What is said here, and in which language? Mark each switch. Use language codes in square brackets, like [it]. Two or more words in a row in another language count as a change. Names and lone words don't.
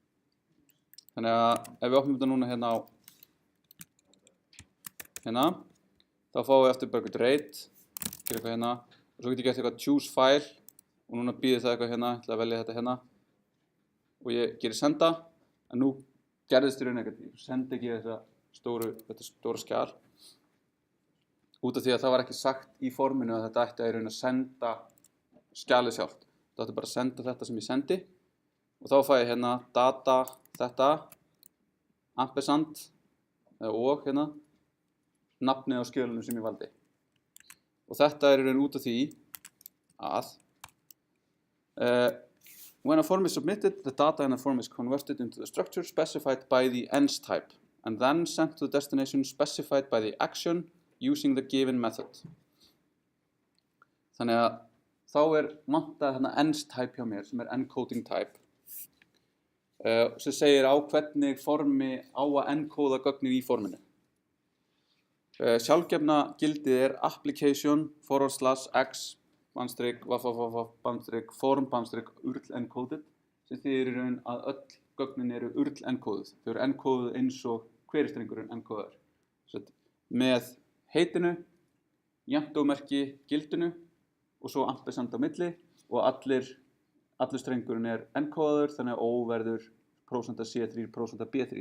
[is] Þannig að ef við opnum þetta núna hérna á hérna, þá fáum við eftir bara eitthvað rate, gera eitthvað hérna, og svo get ég gert eitthvað [en] choose file, [is] og núna býðir það eitthvað hérna, ég ætla að velja þetta hérna, og ég gerir senda, en nú gerðist í raun ekkert, ég sendi ekki þetta stóra skjal, út af því að það var ekki sagt í forminu að þetta ætti að í raun að senda skjalið sjálft. Það ætti bara að senda þetta sem ég sendi, og þá fæ ég hérna data, þetta, ampersand, og hérna, nafnið á skjölunum sem ég valdi. Og þetta í raun út af því að [en] when a form is submitted, the data in a form is converted into the structure specified by the ENS type and then sent to the destination specified by the action using the given method. [is] Þannig að þá vantað hérna [en] ENS type [is] hjá mér sem [en] encoding type [is] sem segir á hvernig formi á að encóða gögnin í forminu. Sjálfgefna gildið [en] application /x form URL encoded [is] sem þýðir í raun að öll gögnin eru [en] URL encoded. [is] Þau eru encoded eins og querystrengurinn encodaður. Með heitinu, jafndómerki gildinu og svo ampersand á milli og allur strengurinn encodaður þannig að O verður %C3, %B3.